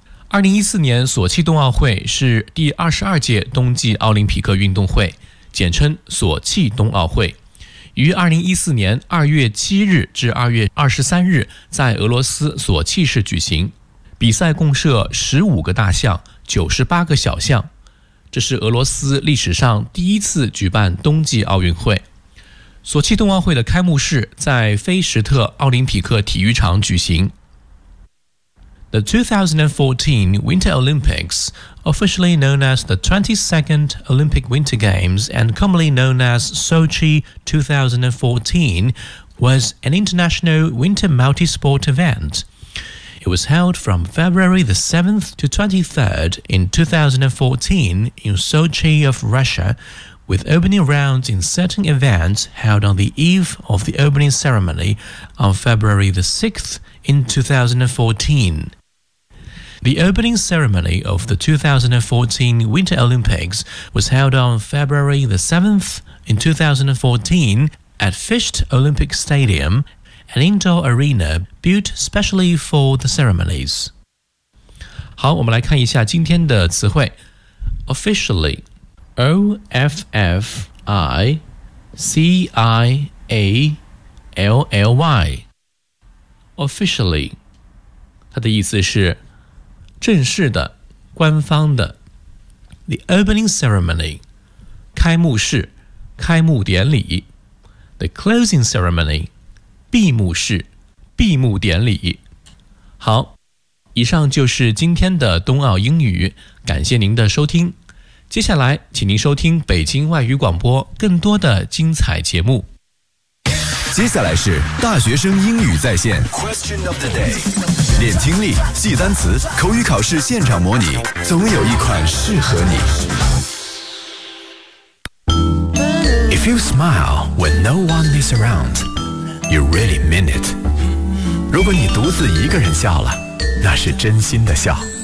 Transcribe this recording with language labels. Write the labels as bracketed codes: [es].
[zh] 2014年索契冬奥会是第22届冬季奥林匹克运动会，简称索契冬奥会，于2014年2月7日至2月23日在俄罗斯索契市举行，比赛共设15个大项、98个小项，这是俄罗斯历史上第一次举办冬季奥运会。索契冬奥会的开幕式在菲什特奥林匹克体育场举行。 [en] The 2014 Winter Olympics, officially known as the 22nd Olympic Winter Games and commonly known as Sochi 2014, was an international winter multi-sport event. It was held from February the 7th to 23rd in 2014 in Sochi of Russia, with opening rounds in certain events held on the eve of the opening ceremony on February the 6th in 2014. The opening ceremony of the 2014 Winter Olympics was held on February the 7th in 2014 at Fisht Olympic Stadium, an indoor arena built specially for the ceremonies. [zh] 好，我们来看一下今天的词汇。 [en] Officially, O-F-F-I-C-I-A-L-L-Y. [zh] Officially, 它的意思是正式的、官方的。 The opening ceremony, 开幕式、开幕典礼。 The closing ceremony, 闭幕式、闭幕典礼。好，以上就是今天的冬奥英语，感谢您的收听。接下来，请您收听北京外语广播更多的精彩节目。接下来是大学生英语在线 Question of the day，练听力，记单词，口语考试现场模拟，总有一款适合你。 [en] If you smile when no one is around, you really mean it. [zh] 如果你独自一个人笑了，那是真心的笑。